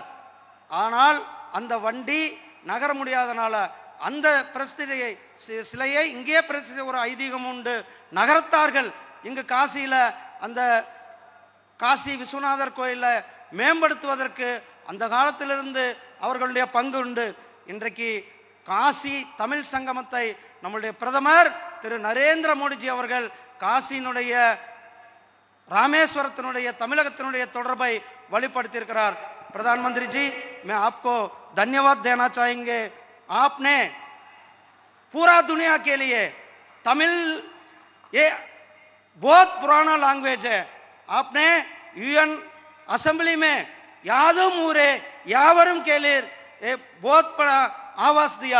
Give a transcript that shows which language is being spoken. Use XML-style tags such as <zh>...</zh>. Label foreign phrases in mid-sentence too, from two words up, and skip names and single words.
<ta>ஆனால் அந்த வண்டி நகர முடியாதனால அந்த பிரஸ்தியை சிலையை இங்கே பிரசித்த ஒரு ஐதீகம் உண்டு, நகரத்தார்கள் இங்கு காசியில அந்த காசி விஸ்வநாதர் கோயிலை மேம்படுத்துவதற்கு அந்த காலத்திலிருந்து அவர்களுடைய பங்கு உண்டு. இன்றைக்கு காசி தமிழ் சங்கமத்தை நம்முடைய பிரதமர் திரு நரேந்திர மோடிஜி அவர்கள் காசியினுடைய रामेश्वरத்தினுடைய தமிழகத்தினுடைய தொடர்பை வலுப்படுத்தியிருக்கிறார்.</ta> <hi>प्रधानमंत्री जी, मैं आपको धन्यवाद देना चाहेंगे. आपने पूरा दुनिया के लिए तमिल ये बहुत पुराना लैंग्वेज है. आपने यूएन असेंबली में</hi> <ta>யாதும் ஊரே யாவரும்</ta> <hi>के लिए ये बहुत बड़ा आवाज दिया.</hi>